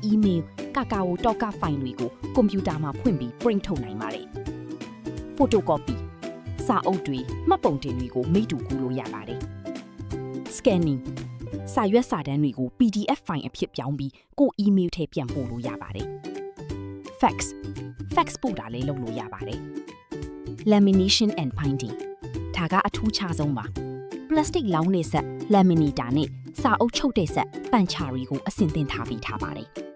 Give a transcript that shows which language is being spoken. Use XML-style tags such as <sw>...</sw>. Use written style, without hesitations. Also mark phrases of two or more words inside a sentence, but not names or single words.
<my>email ကာကာဝတော့က file တွေကိုကွန်ပျူတာမှာဖွင့်ပြီး print ထုတ်နိုင်ပါတယ်။ photocopy စာအုပ်တွေမှတ်ပုံတင်တွေကိုမိတ္တူကူးလို့ရပါတယ်။ scanning စာရွက်စာတမ်းတွေကို PDF file အဖြစ်ပြောင်းပြီးကိုယ့် email ထဲပြန်ပို့လို့ရပါတယ်။ fax ပို့တာလည်းလုပ်လို့ရပါတယ်။</my> <en>lamination and binding</en> <my>ဒါကအထူးခြားဆုံးပါ။ ပလတ်စတစ်လောင်းတဲ့ဆက် laminator နဲ့စာအုပ်ချုပ်တဲ့ဆက်ပန်ချာတွေကိုအဆင့်သင့်ထားပြီးထားပါတယ်။</my>